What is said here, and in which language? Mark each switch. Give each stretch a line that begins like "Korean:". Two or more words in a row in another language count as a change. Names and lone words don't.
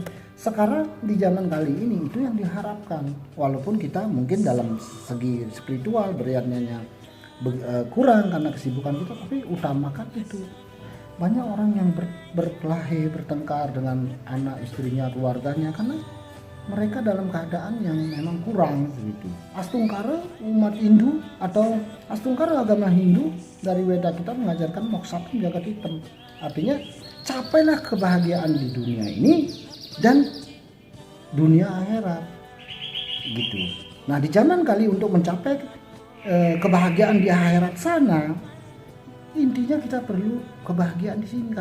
Indonesian: Sekarang di zaman kali ini itu yang diharapkan, walaupun kita mungkin dalam segi spiritual berannya kurang karena kesibukan kita, tapi utamakan itu. Banyak orang yang berkelahi, bertengkar dengan anak istrinya, keluarganya, karena mereka dalam keadaan yang memang kurang begitu. Astungkara umat Hindu atau Astungkara agama Hindu dari Weda kita mengajarkan
Sanskrit: moksha jagat hitam.
Indonesian: Artinya capailah kebahagiaan di dunia ini dan dunia akhirat gitu. Nah, di zaman kali untuk mencapai kebahagiaan di akhirat sana, intinya kita perlu kebahagiaan di sini.